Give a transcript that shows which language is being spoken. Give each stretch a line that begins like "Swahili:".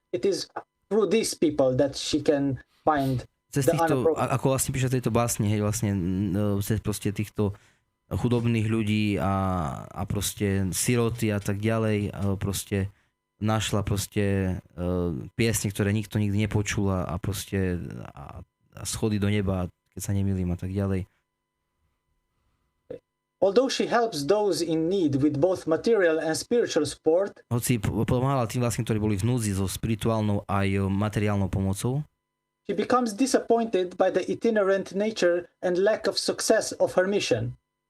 English: It is through these people that she can find the unappropriate.
Slovak: Ako vlastne píše tejto básne, hej, vlastne proste týchto chudobných ľudí a proste siroty a tak ďalej, proste našla proste piesne, ktoré nikto nikdy nepočula a proste a schody do neba, keď sa nemýlim a tak ďalej.
English: Although she helps those in need with both material and spiritual support,
Slovak: hoci pomáhala tým vlastne, ktorí boli v núdzi so spirituálnou aj materiálnou pomocou,
English: she becomes disappointed by the itinerant nature and lack of success of her mission.